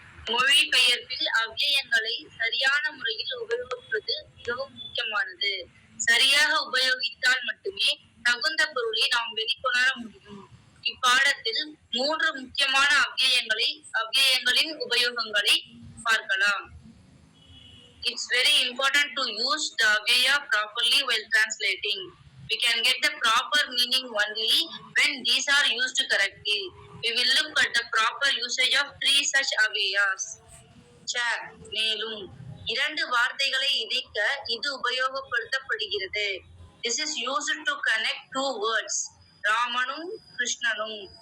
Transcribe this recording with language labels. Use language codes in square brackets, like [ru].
[ta] மொழிபெயர்ப்பில் அவ்வியங்களை சரியான முறையில் உபயோகிப்பது மிகவும் முக்கியமானது. சரியாக உபயோகித்தால் மட்டுமே தகுந்த பொருளை நாம் வெளிக்கொணர முடியும். இப்பாடத்தில் 3 முக்கியமான அவ்வியங்களின் உபயோகங்களை பார்க்கலாம். [en] It's very important to use the avyaya properly while translating. We can get the proper meaning only when these are used correctly. We will look at the proper usage of 3 such avyayas. [ta] Cha, மேலும் 2 வார்த்தைகளை இணைக்க இது உபயோகப்படுத்தப்படுகிறது. [en] This is used to connect 2 words, ராமனும் கிருஷ்ணனும்.